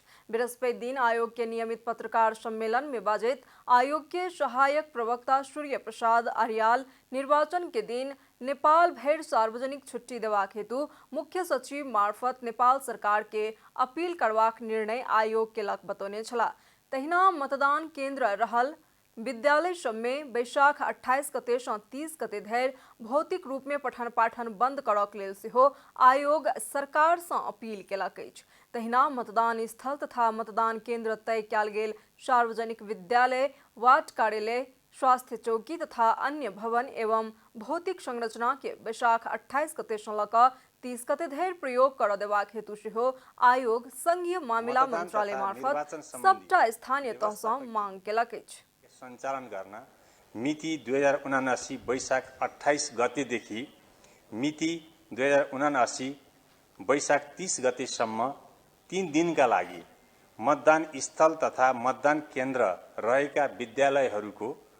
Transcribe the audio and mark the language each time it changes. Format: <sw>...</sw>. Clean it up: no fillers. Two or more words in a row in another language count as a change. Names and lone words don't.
<mai>बृहस्पति दिन आयोग के नियमित पत्रकार सम्मेलन में बाजैत आयोग के सहायक प्रवक्ता सूर्य प्रसाद आर्याल निर्वाचन के दिन नेपाल भरि सार्वजनिक छुट्टी देबाक हेतु मुख्य सचिव मार्फत नेपाल सरकार के अपील करबाक निर्णय आयोग केलक बतौने छलाह। तहिना मतदान केंद्र रहल विद्यालय सब में बैसाख 28 गते सँ 30 गते धरि भौतिक रूप में पठन पाठन बंद करक लेल सेहो आयोग सरकार सँ अपील केलक अछि। तहिना मतदान स्थल तथा मतदान केंद्र तय कयल गेल सार्वजनिक विद्यालय, वार्ड कार्यालय, स्वास्थ्य चौकी तथा अन्य भवन एवं भौतिक संरचना के बैसाख 28 गते सँ लऽ कऽ 30 गते धरि प्रयोग कर देबाक हेतु सेहो आयोग संघीय मामिला मंत्रालय मार्फत सबटा स्थानीय तह सँ मांग केलक अछि।</mai> <ne>सञ्चालन गर्न मिति 2079 बैशाख 28 गतेदेखि मिति 2079 बैशाख 30 गतेसम्म 3 दिनका लागि मतदान स्थल तथा मतदान केन्द्र रहेका विद्यालयहरूको</ne>